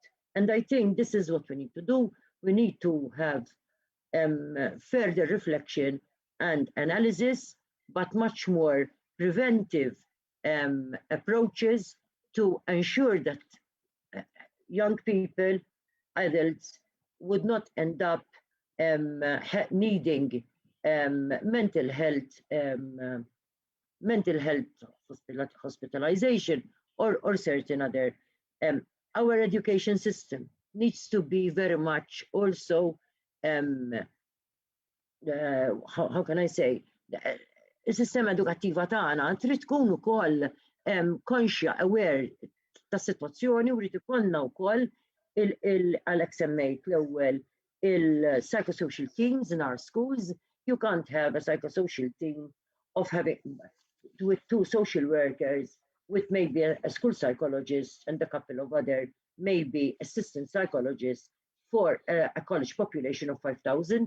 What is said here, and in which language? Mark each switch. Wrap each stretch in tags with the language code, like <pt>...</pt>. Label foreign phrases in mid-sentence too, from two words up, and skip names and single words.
<en>And I think this is what we need to do. We need to have further reflection and analysis, but much more preventive approaches to ensure that young people, adults, would not end up needing mental health hospitalization or certain other. Our education system needs to be very much also, how can I say,</en> <mt>is-sistema edukattiva tagħna trid tkun ukoll konxja aware tas-sitwazzjoni u rrid ikollna wkoll għalhekk semmejt l-ewwel il-</mt> <en>psychosocial teams in our schools. You can't have a psychosocial team of having with 2 social workers, with maybe a school psychologist and a couple of other maybe assistant psychologists for a college population of 5,000.</en>